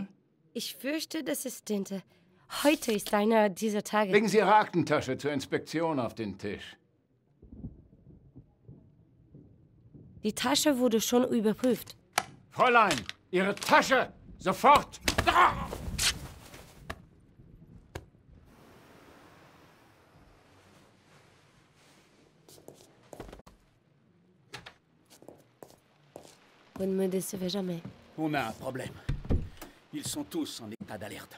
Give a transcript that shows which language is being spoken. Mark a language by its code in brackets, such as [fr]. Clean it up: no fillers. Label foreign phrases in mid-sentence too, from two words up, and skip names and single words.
[de] Ich fürchte, das ist Tinte. Heute ist einer dieser Tage. Legen Sie Ihre Aktentasche zur Inspektion auf den Tisch. Die Tasche wurde schon überprüft. Fräulein, Ihre Tasche! Sofort! Da! [fr] Vous ne me décevez jamais. On a un problème. Ils sont tous en état d'alerte.